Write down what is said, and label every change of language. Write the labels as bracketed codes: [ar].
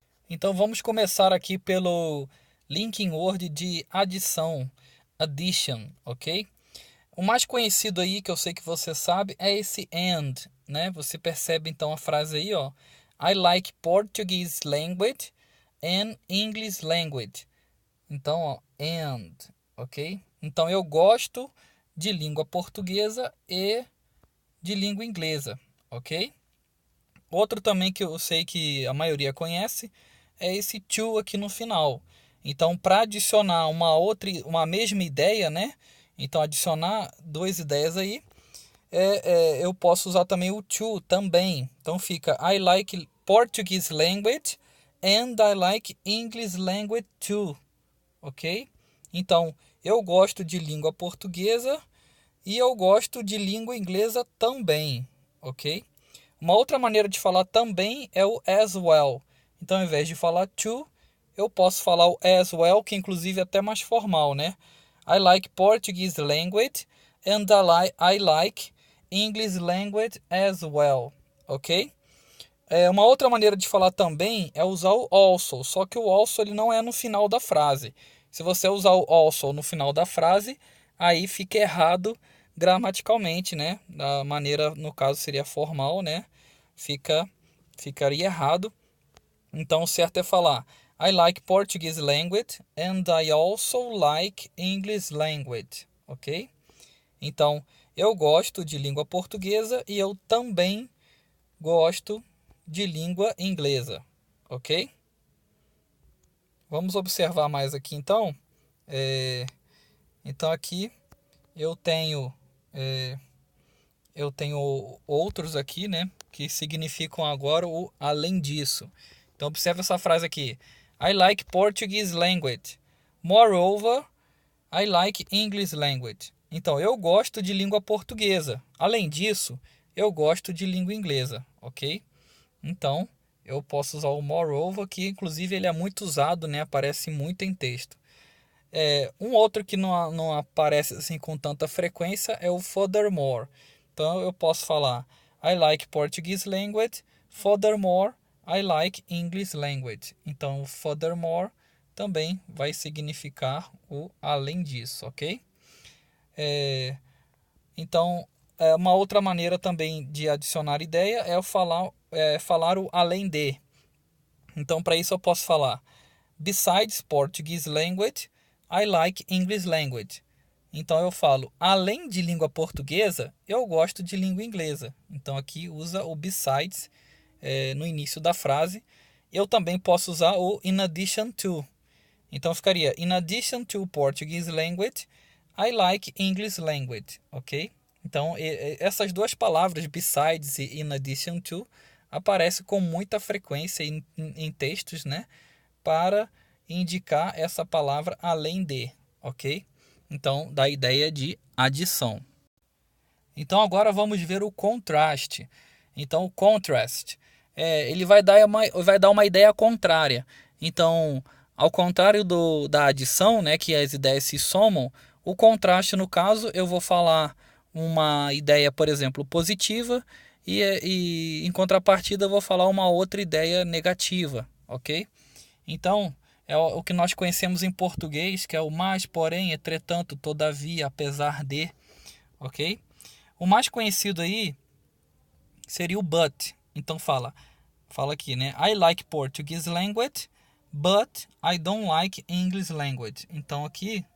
[pt] Então vamos começar aqui pelo linking word de adição, addition, ok? O mais conhecido aí, que eu sei que você sabe, é esse and, né? Você percebe então a frase aí, ó. [en] I like Portuguese language and English language. [pt] Então, ó, and, ok? Então eu gosto de língua portuguesa e de língua inglesa, ok? Outro também que eu sei que a maioria conhece é esse to aqui no final. Então, para adicionar uma mesma ideia, né? Então, adicionar duas ideias aí, eu posso usar também o to também. Então, fica [en] I like Portuguese language and I like English language too, ok? [pt] Então, eu gosto de língua portuguesa e eu gosto de língua inglesa também, ok? Uma outra maneira de falar também é o as well. Então, ao invés de falar to, eu posso falar o as well, que inclusive é até mais formal, né? [en] I like Portuguese language and I like English language as well, ok? [pt] Uma outra maneira de falar também é usar o also, só que o also ele não é no final da frase. Se você usar o also no final da frase, aí fica errado gramaticalmente, né? Da maneira, no caso, seria formal, né? Ficaria errado. Então, o certo é falar [en] I like Portuguese language and I also like English language, ok? [pt] Então, eu gosto de língua portuguesa e eu também gosto de língua inglesa, ok? Vamos observar mais aqui então. Então aqui eu tenho é, eu tenho outros aqui, né, que significam agora o além disso. Então observe essa frase aqui. [en] I like Portuguese language. Moreover, I like English language. [pt] Então eu gosto de língua portuguesa. Além disso, eu gosto de língua inglesa, ok? Então, eu posso usar o moreover, que inclusive ele é muito usado, né? Aparece muito em texto. Um outro que não aparece assim com tanta frequência é o furthermore. Então, eu posso falar [en] I like Portuguese language, furthermore, I like English language. [pt] Então, o furthermore também vai significar o além disso, ok? Então, uma outra maneira também de adicionar ideia é falar o além de. Então, para isso eu posso falar [en] Besides Portuguese language, I like English language. [pt] Então eu falo, além de língua portuguesa, eu gosto de língua inglesa. Então aqui usa o besides no início da frase. Eu também posso usar o in addition to. Então ficaria, [en] in addition to Portuguese language, I like English language, ok? [pt] Então essas duas palavras, besides e in addition to, aparecem com muita frequência em textos, né? Para indicar essa palavra além de, ok? Então, da ideia de adição. Então, agora vamos ver o contraste. Então, o contrast, ele vai dar uma ideia contrária. Então, ao contrário da adição, né, que as ideias se somam, o contraste, no caso, eu vou falar uma ideia, por exemplo, positiva, e em contrapartida eu vou falar uma outra ideia negativa, ok? Então, é o que nós conhecemos em português, que é o mais, porém, entretanto, todavia, apesar de, ok? O mais conhecido aí seria o but. Então fala aqui, né? [en] I like Portuguese language, but I don't like English language. [pt] Então aqui